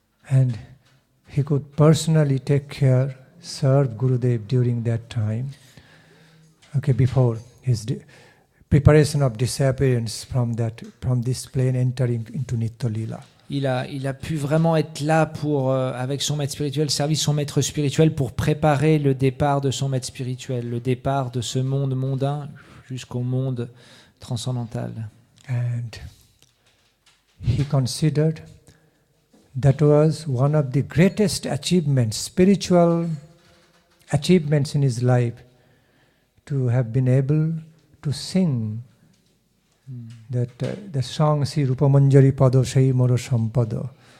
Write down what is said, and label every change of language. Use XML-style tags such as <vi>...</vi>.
<en>And he could personally serve Gurudev during that time, before his preparation of disappearance from this plane entering into Nitya Lila.</en> <fr>Il a pu vraiment être là pour, avec son maître spirituel, servir son maître spirituel pour préparer le départ de son maître spirituel, le départ de ce monde mondain jusqu'au monde transcendantal.</fr> <en>And he considered That was one of the greatest achievements, spiritual achievements in his life, to have been able to sing that the song Si Rupa Manjari Pado Sei Moro Sampada,</en>